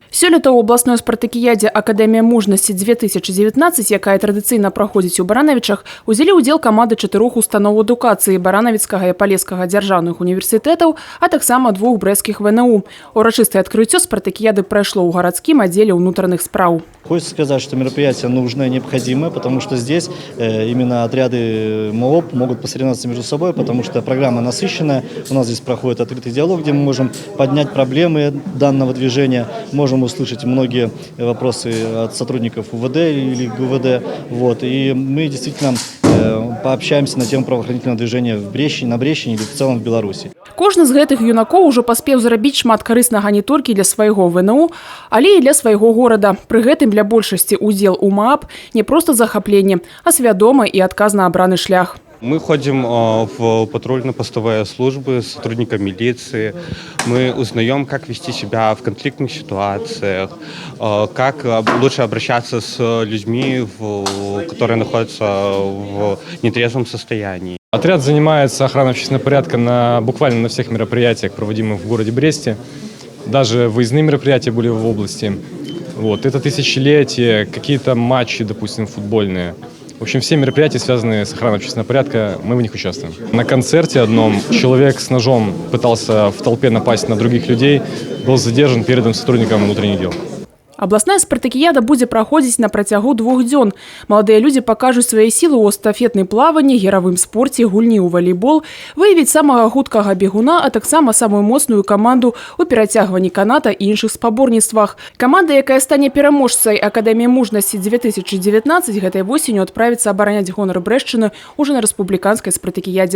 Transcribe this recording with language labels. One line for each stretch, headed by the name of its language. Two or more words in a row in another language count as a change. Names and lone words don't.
Belarusian: Сёлета ў абласной спартакіядзе «Акадэмія мужнасці-2019», якая традыцыйна праходзіць у Баранавічах, узялі ўдзел каманды 4 устаноў адукацыі Баранавіцкага і Палескага дзяржаўных універсітэтаў, а таксама 2 брэсцкіх ВНУ. Урачыстае адкрыццё спартакіяды прайшло ў гарадскім аддзеле ўнутраных спраў.
Russian: Хочется сказать, что мероприятие нужное, необходимое, потому что здесь именно отряды МООП могут посоревноваться между собой, потому что программа насыщенная. У нас здесь проходит открытый диалог, где мы можем поднять проблемы данного движения, можем услышать многие вопросы от сотрудников УВД или ГУВД. И мы действительно пообщаемся на тему правоохранительного движения на Брещине или в целом в Беларуси. Кожны з гэтых юнакоў ужо паспеў зрабіць шмат карыснага не толькі для свайго ВНУ, але і для свайго горада. Пры гэтым для большасці удзел у МААП не проста захапленне, а свядомы і адказна абраны шлях. Мы ходим в патрульно-постовые службы с сотрудником милиции. Мы узнаем, как вести себя в конфликтных ситуациях, как лучше обращаться с людьми, которые находятся в нетрезвом состоянии. Отряд занимается охраной общественного порядка буквально на всех мероприятиях, проводимых в городе Бресте. Даже выездные мероприятия были в области. Это тысячелетие, какие-то матчи, допустим, футбольные. В общем, все мероприятия, связанные с охраной общественного порядка, мы в них участвуем. На концерте одном человек с ножом пытался в толпе напасть на других людей, был задержан, передан сотрудникам внутренних дел.
Belarusian: Абласная спартакіяда будзе праходзіць на працягу 2 дзён. Маладыя людзі пакажуць свае сілы ў эстафетнай плаванні, гіравым спорце, гульні ў валейбол, выявіць самага хуткага бегуна, а таксама самую моцную каманду ў перацягванні каната і іншых спаборніцтвах. Каманда, якая стане пераможцай Акадэміі мужнасці-2019, гэтай восенню адправіцца абараняць гонар Брэшчыны ўжо на рэспубліканскай спартакіядзе.